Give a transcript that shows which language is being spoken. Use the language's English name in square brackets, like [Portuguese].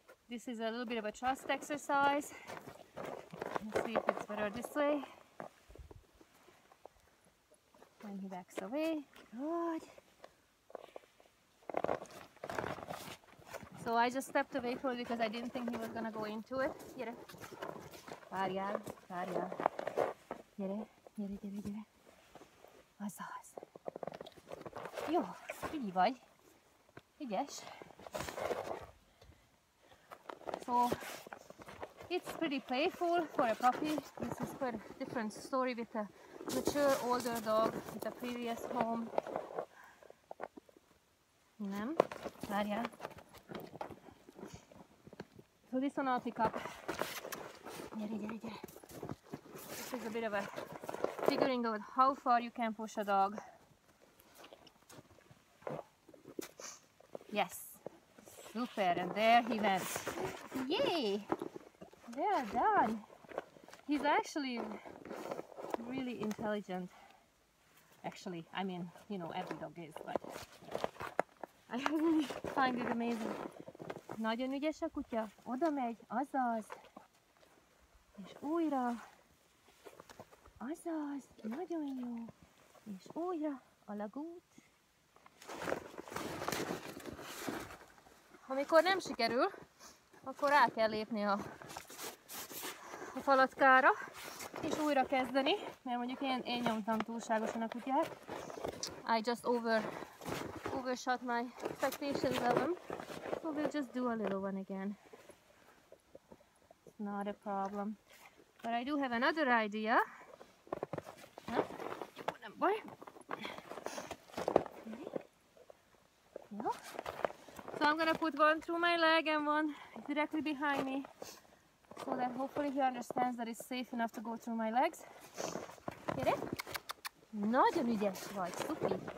[English] This is a little bit of a trust exercise. Let's see if it's better this way. When he backs away. Good. So I just stepped away from it because I didn't think he was gonna go into it. [Hungarian] Gyere. Várjál, várjál. Gyere, gyere, gyere, gyere. Azaz. Jó, így vagy. ügyes. [English] So it's pretty playful for a puppy. This is quite a different story with a mature older dog with a previous home. [Hungarian] Nem? Várjál. [English] So this one I'll pick up. [Hungarian] Gyere, gyere, gyere. [English] This is a bit of a figuring out how far you can push a dog. Yes. Super, and there he went. Yay! They are done. He's actually really intelligent. Actually, I mean, you know, every dog is, but I really find it amazing. [Hungarian] Nagyon ügyes a kutya, oda megy, azaz, és újra, azaz, nagyon jó, és újra, alagút. Amikor nem sikerül, akkor rá kell lépni a falackára, és újra kezdeni, mert mondjuk én nyomtam túlságosan a kutyát. [English] I just overshot my expectations of him, so we'll just do a little one again. It's not a problem. But I do have another idea. [Hungarian] Nem baj. [English] No. So I'm gonna put one through my leg and one directly behind me, so that hopefully he understands that it's safe enough to go through my legs. [Hungarian] Gyere! Nagyon ügyes vagy, szupi!